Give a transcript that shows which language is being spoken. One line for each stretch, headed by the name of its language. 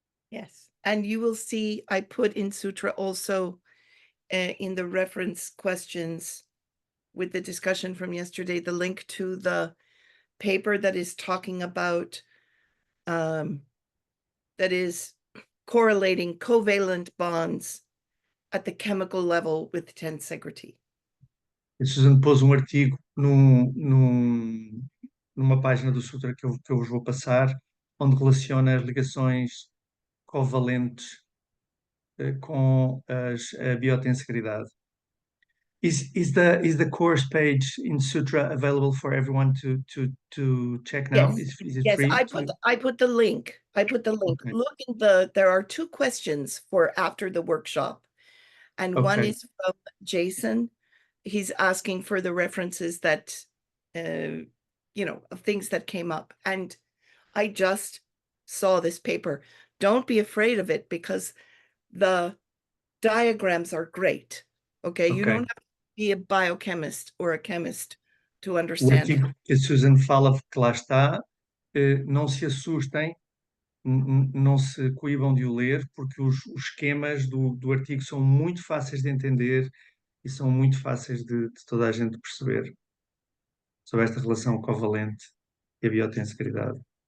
English: Yes, and you will see I put in Sutra also in the reference questions with the discussion from yesterday, the link to the paper that is talking about, that is correlating covalent bonds at the chemical level with tensegrity.
Portuguese: A Susan pôs um artigo numa página do Sutra que eu vos vou passar, onde relaciona as ligações covalentes com a biotensegridade.
English: Is the course page in Sutra available for everyone to check now? Yes, Is it yes, free? I put the link. Okay. Look in there are 2 questions for after the workshop. And one Okay. is from Jason. He's asking for the references that, of things that came up. And I just saw this paper. Don't be afraid of it because the diagrams are great. Okay. You Okay. don't have to be a biochemist or a chemist to
Portuguese: O
English: understand.
Portuguese: artigo que a Susan fala que lá está, não se assustem, não se coibam de o ler, porque os esquemas do artigo são muito fáceis de entender e são muito fáceis de toda a gente perceber sobre esta relação covalente e a biotensegridade.